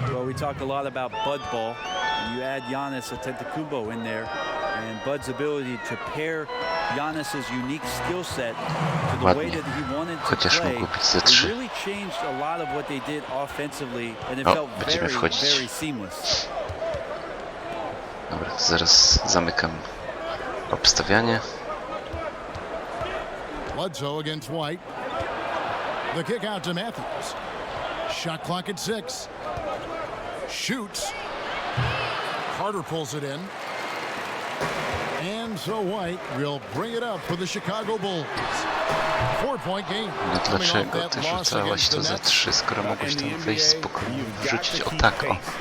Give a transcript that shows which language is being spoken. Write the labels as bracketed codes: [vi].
[en] Well, we talk a lot about Bud ball. You add Giannis Antetokounmpo in there, and Bud's ability to pair Giannis's unique skill set to the way that he wanted to play. It really changed a lot of what they did offensively, and it felt very seamless. [pl] Dobra, zaraz zamykam obstawianie. [en] Bledsoe against White. The kick out to Matthews. Shot clock at 6. Shoots. Carter pulls it in. And so White will bring it up for the Chicago Bulls. 4-point game. [pl] No dlaczego ty rzucałaś to za 3, skoro mogłeś tam wejść spokojnie, rzucić o tak, o.